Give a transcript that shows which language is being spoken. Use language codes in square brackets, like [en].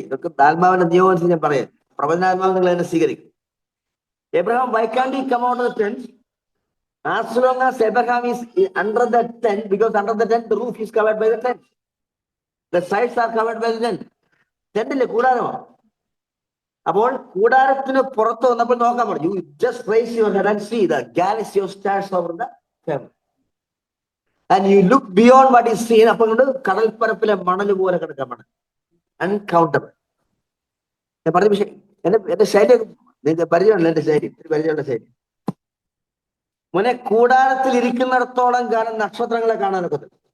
[ml] ഇതൊക്കെ ആത്മാവിന്റെ നിയോഗം ഞാൻ പറയാം. പ്രവചനാത്മാവ് നിങ്ങൾ എന്നെ സ്വീകരിക്കും. [en] Abraham, why can't he come out of the tent? As long as Abraham is under the tent, because under the tent, the roof is covered by the tent. The sides are covered by the tent. [ml] ടെന്റില്ലേ, കൂടാരമോ? അപ്പോൾ കൂടാരത്തിന് പുറത്ത് വന്നപ്പോൾ നോക്കാൻ പറഞ്ഞു. [en] You just raise your head and see the galaxy of stars over the heaven. And you look beyond what is seen. [ml] അപ്പോൾ കടൽപ്പരപ്പിലെ മണൽ പോലെ കിടക്കാൻ മണൽ, അൺകൗണ്ടബിൾ. ഞാൻ പറഞ്ഞ വിഷയം എന്റെ ശൈലി നിങ്ങൾക്ക് പരിചയമുള്ള എന്റെ ശൈലി, പരിചയമുള്ള ശൈലി. മോനെ, കൂടാരത്തിൽ ഇരിക്കുന്നിടത്തോളം കാലം നക്ഷത്രങ്ങളെ കാണാനൊക്കെ.